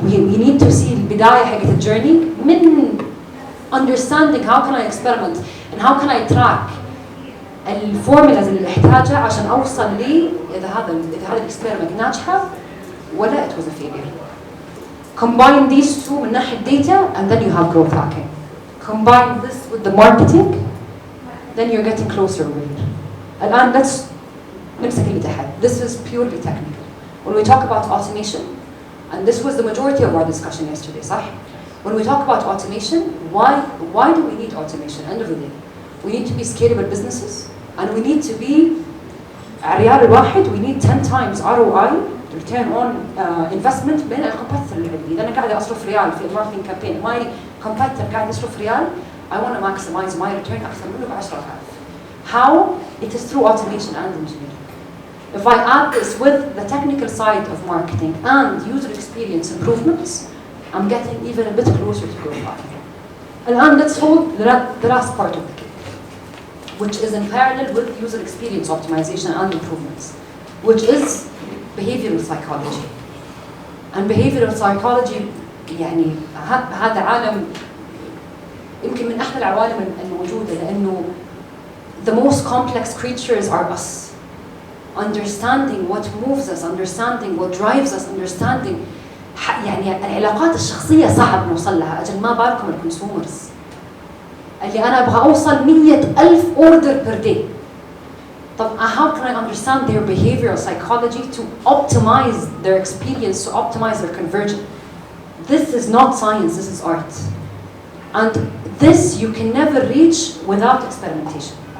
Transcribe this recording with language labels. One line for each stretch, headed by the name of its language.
English: We need to see
Arabic: البداية حقت الجيرني من
English: understanding how can I experiment and how can I track
Arabic: الفورمولاز اللي احتاجها عشان اوصل لي اذا هذا الاكسبيرمنت ناجحه ولا
English: it was a failure. Combine these two
Arabic: من ناحية
English: data and then you have growth hacking. Combine this with the marketing, then you're getting closer with it.
Arabic: الآن
English: let's
Arabic: نمسك اللي تحت.
English: This is purely technical. When we talk about automation, and this was the majority of our discussion yesterday,
Arabic: صح?
English: When we talk about automation, why do we need automation? End of the day, we need to be scalable businesses, and we need to be
Arabic: ريال الواحد.
English: We need 10 times ROI, return on investment
Arabic: بين الكومبيتيتور اللي عندي. إذا أنا قاعد أصرف ريال في الماركتينج كامبين،
English: my competitor
Arabic: قاعد يصرف ريال،
English: I want to maximize my return
Arabic: أكثر منه ب10,000.
English: How? It is through automation and engineering. If I add this with the technical side of marketing and user experience improvements, I'm getting even a bit closer to growth hacking. And let's hold the last part of the cake, which is in parallel with user experience optimization and improvements, which is behavioral psychology. And behavioral psychology
Arabic: يعني هذا عالم يمكن من أحلى العوالم الموجودة لأنه
English: the most complex creatures are us. Understanding what moves us, understanding what drives us, understanding
Arabic: يعني العلاقات الشخصية صعب نوصل لها، أجل ما بالكم الكونسومرز اللي أنا أبغى أوصل
English: 100,000 order per day.
Arabic: طب
English: how can I understand their behavioral psychology to optimize their experience, to optimize their conversion? This is not science, this is art. And this you can never reach without experimentation.